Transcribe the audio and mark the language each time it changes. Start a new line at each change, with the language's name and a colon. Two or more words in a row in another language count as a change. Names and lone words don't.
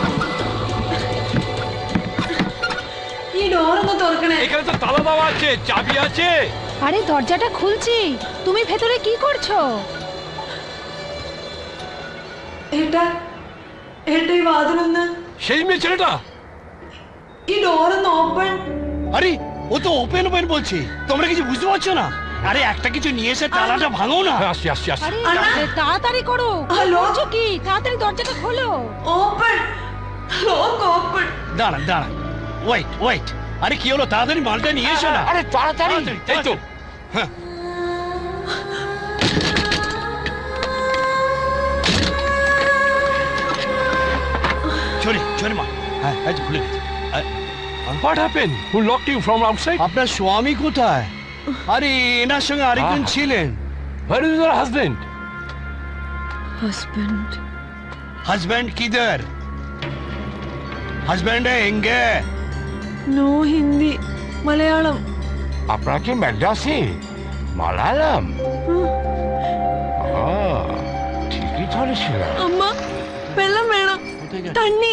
Malayalam: ഈ ഡോറൊന്ന് തുറക്കണേ
Bangla: এখানে তো তালা দেওয়া আছে, চাবি আছে। আরে দরজাটা খুলছি, তুমি ভেতরে কি করছো?
Malayalam: এই വാതിലൊന്ന്
Bangla: সেই মেয়ে ছেলেটা?
Malayalam: ഈ ഡോറൊന്ന് ഓപ്പൺ।
Bangla: আরে ও তো
English: open open
Bangla: বলছে, তোমরা কিছু বুঝতে পারছো না? আরে একটা কিছু নিয়ে এসে তালাটা ভাঙো না। আসছি আসছি আসছি। আরে তাড়াতাড়ি করো, করছো কি? তাড়াতাড়ি দরজাটা খোলো।
English: Open, lock open.
Bangla: দাঁড়ান দাঁড়ান,
English: wait wait.
Bangla: আরে কি হলো, তাড়াতাড়ি মালটা নিয়ে এসো না। আরে তাড়াতাড়ি। তাই তো। হ্যাঁ চলি চলি মা। হ্যাঁ এই যে খুলে গেছে।
English: What happened? Who locked you from outside?
Bangla: আপনার স্বামী কোথায়? আরে এনার সঙ্গে আরেকজন ছিলেন।
English: Where is your husband? ഹസ്ബൻഡ്
Hindi: हस्बैंड किधर? हस्बैंड है एंगे?
English: No Hindi, Malayalam.
Bangla: আপনারা কি ম্যাড্রাসি? মালায়ালাম? ঠিকই ধরেছিল।
Malayalam: അമ്മ വെള്ളം വേണം, തണ്ണി।